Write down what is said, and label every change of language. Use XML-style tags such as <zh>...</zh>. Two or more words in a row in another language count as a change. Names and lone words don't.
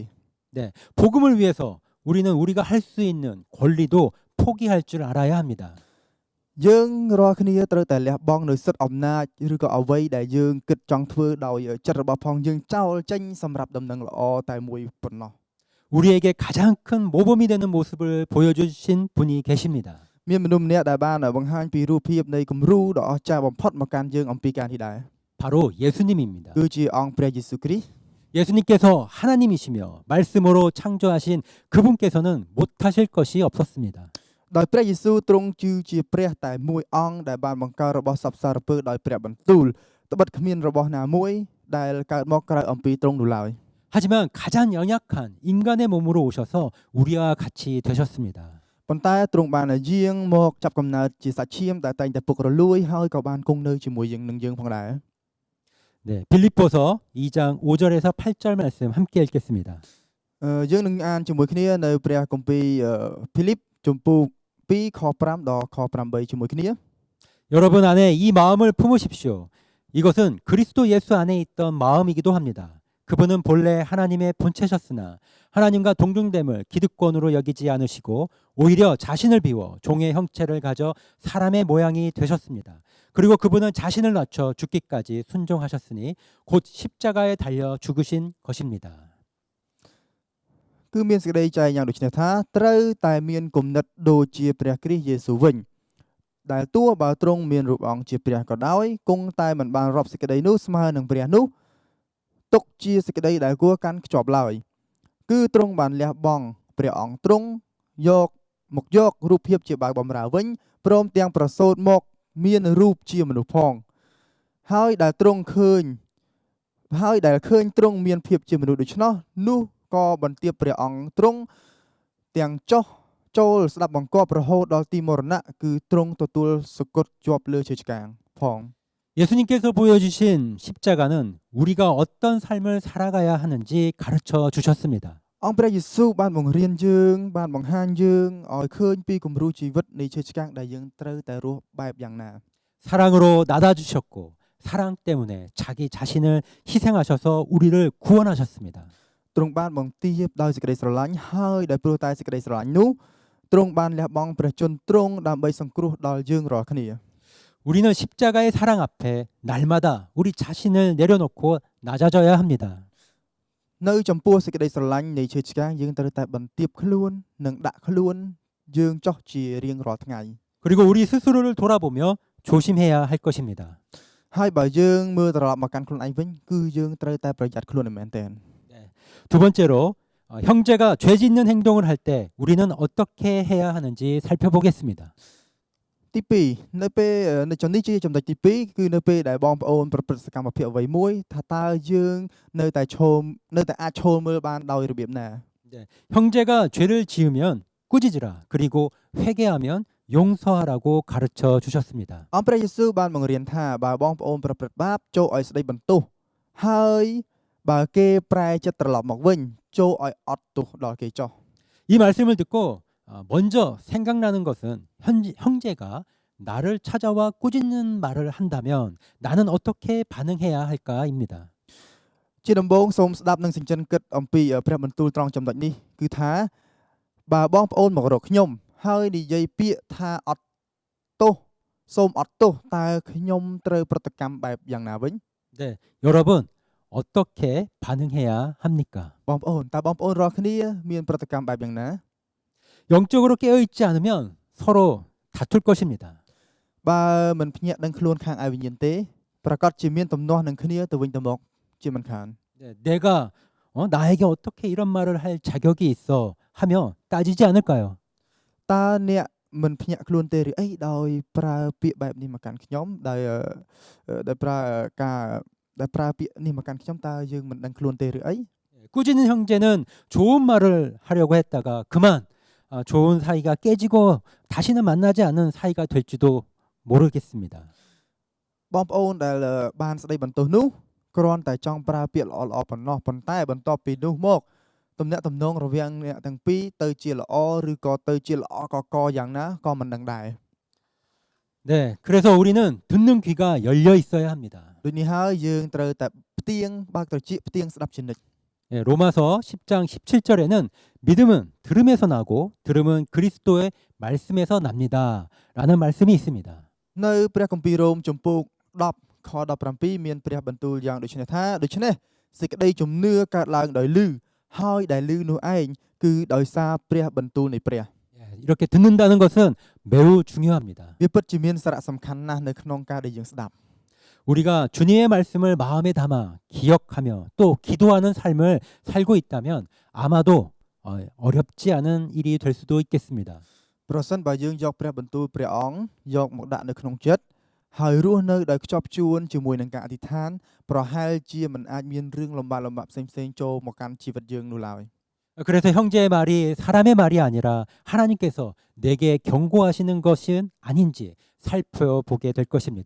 <ko>네, 복음을 위해서 우리는 우리가 할 수 있는 권리도 포기할 줄 알아야 합니다.</ko> <km>យើងរាល់គ្នាត្រូវតែលះបង់នូវសិទ្ធិអំណាចឬក៏អ្វីដែលយើងគិតចង់ធ្វើដោយចិត្តរបស់ផងយើងចោលចេញសម្រាប់ដំណឹងល្អតែមួយប៉ុណ្ណោះ</km> <ko>우리에게 가장 큰 모범이 되는 모습을 보여주신 분이 계십니다.</ko> <km>មានមនុស្សម្នាក់ដែលបានបង្ហាញពីរូបភាពនៃគំរូដ៏អស្ចារ្យបំផុតមកកាន់យើងអំពីការនេះដែរ</km> <ko>바로 예수님입니다.</ko> <km>គឺជាអង្គព្រះយេស៊ូវគ្រីស្ទ</km> <ko>예수님께서 하나님이시며 말씀으로 창조하신 그분께서는 못하실 것이 없었습니다.</ko> <km>ដោយព្រះយេស៊ូវទ្រង់ជាព្រះតែមួយអង្គដែលបានបង្កើតរបស់សពសារពើដោយព្រះបន្ទូលត្បិតគ្មានរបស់ណាមួយដែលកើតមកក្រៅអំពីទ្រង់នោះឡើយ</km> <ko>하지만 가장 연약한 인간의 몸으로 오셔서 우리와 같이 되셨습니다.</ko> <km>ប៉ុន្តែទ្រង់បានយាងមកចាប់កំណើតជាសាច់ឈាមដែលតែងតែពុករលួយហើយក៏បានគង់នៅជាមួយនឹងយើងផងដែរ</km> <ko>네, 빌립보서 2장 5절에서 8절 말씀 함께 읽겠습니다.</ko> <km>យើងនឹងអានជាមួយគ្នានៅព្រះគម្ពីរភីលីបជំពូក2ខ5ដល់ខ8ជាមួយគ្នា</km> <ko>여러분 안에 이 마음을 품으십시오. 이것은 그리스도 예수 안에 있던 마음이기도 합니다. 그분은 본래 하나님의 본체셨으나 하나님과 동등됨을 기득권으로 여기지 않으시고 오히려 자신을 비워 종의 형체를 가져 사람의 모양이 되셨습니다. 그리고 그분은 자신을 낮춰 죽기까지 순종하셨으니 곧 십자가에 달려 죽으신 것입니다.</ko> <km>គឺមានសេចក្តីចែងយ៉ាងដូចនេះថាត្រូវតែមានគំនិតដូចជាព្រះគ្រីស្ទយេស៊ូវវិញដែលទោះបើទ្រង់មានរូបអង្គជាព្រះក៏ដោយគង់តែមិនបានរាប់សេចក្តីនោះស្មើនឹងព្រះនោះទុកជាសេចក្តីដែលគួរកាន់ខ្ជាប់ឡើយគឺទ្រង់បានលះបង់ព្រះអង្គទ្រង់យករូបភាពជាបាវបំរើវិញព្រមទាំងប្រសូតមកមានរូបជាមនុស្សផងហើយដែលឃើញ ទ្រង់មានភាពជាមនុស្សដូច្នោះនោះក៏បន្ទាបព្រះអង្គទ្រង់ទាំងចុះចូលស្ដាប់បង្គាប់រហូតដល់ទីមរណៈគឺទ្រង់ទទួលសគត់ជាប់លើឈើឆ្កាងផង</km> <ko>예수님께서 보여주신 십자가는 우리가 어떤 삶을 살아가야 하는지 가르쳐 주셨습니다.</ko> <km>អង្គព្រះយេស៊ូវបានបង្រៀនយើងបានបង្ហាញយើងឲ្យឃើញពីគំរូជីវិតនៃឈើឆ្កាងដែលយើងត្រូវតែរស់បែបយ៉ាងណា</km> <ko>사랑으로 낳아주셨고 사랑 때문에 자기 자신을 희생하셔서 우리를 구원하셨습니다.</ko> <km>ទ្រង់បានបង្ទាបដោយសេចក្តីស្រឡាញ់ហើយដោយព្រោះតែសេចក្តីស្រឡាញ់នោះទ្រង់បានលះបង់ព្រះជន្មទ្រង់ដើម្បីសង្គ្រោះដល់យើងរាល់គ្នា</km> <ko>우리는 십자가의 사랑 앞에 날마다 우리 자신을 내려놓고 낮아져야 합니다.</ko> <km>នៅចំពោះសេចក្តីស្រឡាញ់នៃឈើឆ្កាងយើងត្រូវតែបន្ទាបខ្លួននិងដាក់ខ្លួនយើងចោះជារៀងរាល់ថ្ងៃ</km> <ko>그리고 우리 스스로를 돌아보며 조심해야 할 것입니다.</ko> <km>ហើយបើយើងមើលត្រឡប់មកកាន់ខ្លួនឯងវិញគឺយើងត្រូវតែប្រយ័ត្នខ្លួនមែនទែន</km> <ko>두 번째로 형제가 죄 짓는 행동을 할 때 우리는 어떻게 해야 하는지 살펴보겠습니다.</ko> <km>ទី2នៅពេលនៅចំនេះជាចំណុចទី2គឺនៅពេលដែលបងប្អូនប្រព្រឹត្តសកម្មភាពអ្វីមួយថាតើយើងនៅតែអាចឈរមើលបានដោយរបៀបណា</km> <ko>형제가 죄를 지으면 꾸짖으라 그리고 회개하면 용서하라고 가르쳐 주셨습니다.</ko> <km>អង្គព្រះយេស៊ូវបានបង្រៀនថាបើបងប្អូនប្រព្រឹត្តបាបចូលឲ្យស្ដីបន្ទោសហើយបើគេប្រែចិត្តត្រឡប់មកវិញចូលឲ្យអត់ទោសដល់គេចុះ</km> <ko>이 말씀을 듣고 먼저 생각나는 것은 형제가 나를 찾아와 꾸짖는 말을 한다면 나는 어떻게 반응해야 할까입니다.</ko> <km>ជាដំបូងសូមស្ដាប់និងសិញ្ចិនគិតអំពីព្រះបន្ទូលត្រង់ចំណុចនេះគឺថាបើបងប្អូនមករកខ្ញុំហើយនិយាយពាក្យថាអត់ទោសសូមអត់ទោសតើខ្ញុំត្រូវប្រតិកម្មបែបយ៉ាងណាវិញ</km> <ko>네, 여러분 어떻게 반응해야 합니까?</ko> <km>បងប្អូនតើបងប្អូនរាល់គ្នាមានប្រតិកម្មបែបយ៉ាងណា</km> <ko>영적으로 깨어 있지 않으면 서로 다툴 것입니다.</ko> <km>បើមិនភ្ញាក់ដឹងខ្លួនខាងឯវិញ្ញាណទេប្រកាសជាមានទំនាស់នឹងគ្នាទៅវិញទៅមកជាមិនខាន</km> <ko>네, 내가 나에게 어떻게 이런 말을 할 자격이 있어 하며 따지지 않을까요?</ko> <km>តើអ្នកមិនភ្ញាក់ខ្លួនទេឬអីដោយប្រើពាក្យបែបនេះមកកាន់ខ្ញុំដោយប្រើពាក្យនេះមកកាន់ខ្ញុំតើយើងមិនដឹងខ្លួនទេឬអី</km> <ko>꾸짖는 형제는 좋은 말을 하려고 했다가 그만 좋은 사이가 깨지고 다시는 만나지 않는 사이가 될지도 모르겠습니다.</ko> <km>បងប្អូនដែលបានស្ដីបន្ទោសនោះគ្រាន់តែចង់ប្រើពាក្យល្អៗប៉ុណ្ណោះប៉ុន្តែបន្ទាប់ពីនោះមកទំនាក់ទំនងរវាងអ្នកទាំងពីរទៅជាល្អឬក៏ទៅជាល្អកយ៉ាងណាក៏មិនដឹងដែរ</km> <ko>네, 그래서 우리는 듣는 귀가 열려 있어야 합니다.</ko> <km>ដូចនេះហើយយើងត្រូវតែផ្ទៀងបើកត្រចៀកផ្ទៀងស្ដាប់ជានិច្ច</km> <ko>네, 로마서 10장 17절에는 믿음은 들음에서 나고 들음은 그리스도의 말씀에서 납니다라는 말씀이 있습니다.</ko> <km>នៅព្រះគម្ពីររ៉ូមជំពូក10ខ17មានព្រះបន្ទូលយ៉ាងដូចនេះថាដូច្នេះសេចក្តីជំនឿកើតឡើងដោយឮហើយដែលឮនោះឯងគឺដោយសារព្រះបន្ទូលនៃព្រះ</km> <ko>이렇게 듣는다는 것은 매우 중요합니다.</ko> <km>វាពិតជាមានសារៈសំខាន់ណាស់នៅក្នុងការដែលយើងស្ដាប់</km> <ko>우리가 주님의 말씀을 마음에 담아 기억하며 또 기도하는 삶을 살고 있다면 아마도 어렵지 않은 일이 될 수도 있겠습니다.</ko> <km>ប្រសិនបើយើងយកព្រះបន្ទូលព្រះអង្គយកមកដាក់នៅក្នុងចិត្តហើយរស់នៅដោយខ្ជាប់ខ្ជួនជាមួយនឹងការអធិដ្ឋានប្រហែលជាមិនអាចមានរឿងលំបាកផ្សេងៗចូលមកកាន់ជីវិតយើងនោះឡើយ</km> <ko>그래서 형제의 말이 사람의 말이 아니라 하나님께서 내게 경고하시는 것은 아닌지 살펴보게 될 것입니다.</ko>